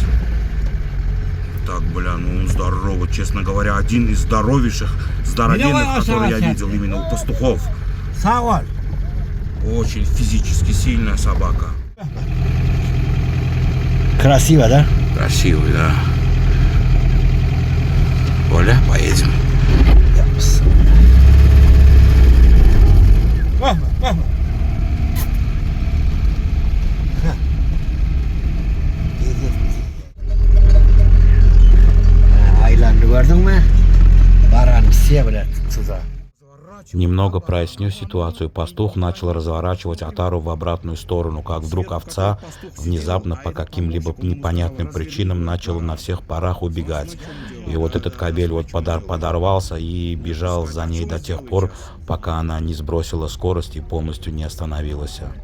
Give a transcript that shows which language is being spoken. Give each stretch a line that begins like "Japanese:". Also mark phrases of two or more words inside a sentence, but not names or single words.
Russian: Так, бля, ну он здоровый, честно говоря, один из здоровейших, здоровенных, которые я видел именно у пастухов. Очень физически сильная собака. Красиво, да? Красивый, да. Оля, поедем.
Crimean Tatar: Aylandı gördün mü?
Russian: Baran все, блядь, сюда. Немного прояснив ситуацию, пастух начал разворачивать отару в обратную сторону, как вдруг овца внезапно по каким-либо непонятным причинам начала на всех парах убегать. И вот этот кобель вот подорвался и бежал за ней до тех пор, пока она не сбросила скорость и полностью не остановилась.